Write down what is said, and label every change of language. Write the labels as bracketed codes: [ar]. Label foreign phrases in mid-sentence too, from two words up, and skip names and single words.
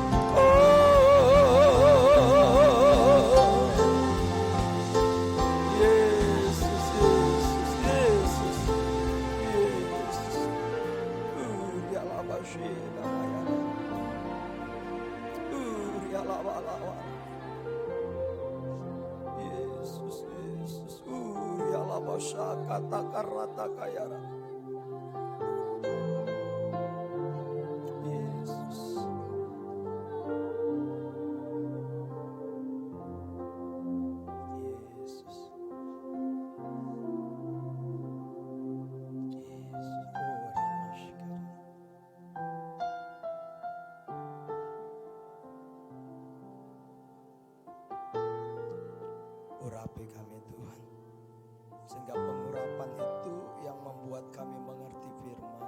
[id] Yesus, Yesus, Yesus, Yesus. Yalabashi Namayana. Yalabalawa. Yesus, Yesus. Yalabasha kata karata kayara. Yesus. Yesus. Urapi kami Tuhan, sehingga pengurapan itu yang membuat kami mengerti firman.